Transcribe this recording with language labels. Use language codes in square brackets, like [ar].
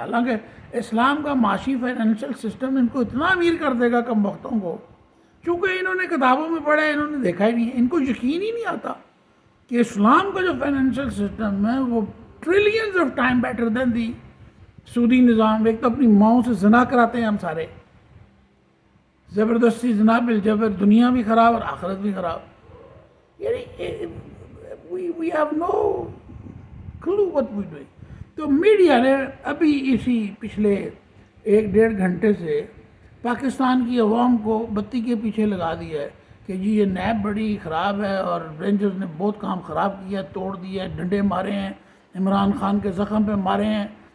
[ur] حالانکہ اسلام کا معاشی فائنینشیل سسٹم ان کو اتنا امیر کر دے گا کم وقتوں کو، چونکہ انہوں نے کتابوں میں پڑھا ہے، انہوں نے دیکھا ہی نہیں ہے. ان کو یقین ہی نہیں آتا کہ اسلام کا جو فائنینشیل سسٹم ہے وہ [en] trillions of time better than the [ur] سودی نظام. ایک تو اپنی ماؤں سے زنا کراتے ہیں ہم سارے، زبردستی زنا بالجبر، دنیا بھی خراب اور آخرت بھی خراب. [en] یعنی we have no clue what we're doing. [ur] تو میڈیا نے ابھی اسی پچھلے 1-1.5 گھنٹے سے پاکستان کی عوام کو بتی کے پیچھے لگا دیا ہے کہ جی یہ نیب بڑی خراب ہے اور رینجرز نے بہت کام خراب کیا، توڑ دیا، ڈنڈے مارے ہیں، عمران خان کے زخم پہ مارے ہیں.